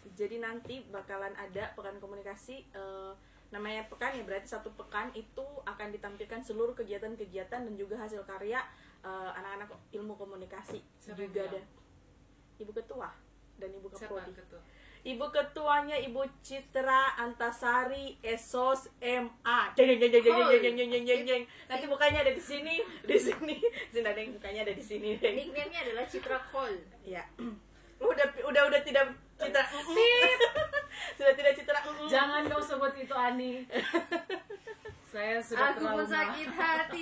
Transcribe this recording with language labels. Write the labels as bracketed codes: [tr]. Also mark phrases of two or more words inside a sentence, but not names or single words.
[id] Jadi nanti bakalan ada pekan komunikasi, namanya pekan ya, berarti satu pekan itu akan ditampilkan seluruh kegiatan-kegiatan dan juga hasil karya anak-anak ilmu komunikasi. Siapa yang Juga bilang? ada Ibu Ketua dan Ibu Siapa Kaprodi. ketua? Ibu Ketuanya Ibu Citra Antasari Esos MA. Jeng jeng jeng jeng jeng jeng jeng jeng jeng jeng. Nanti mukanya ada di sini, di sini. Sini ada yang mukanya ada di sini. Nickname-nya adalah Citra Cole. Ya. Udah tidak Citra. Sudah tidak Citra. Jangan kau sebut itu Ani. Saya sudah Aku pun trauma. sakit hati.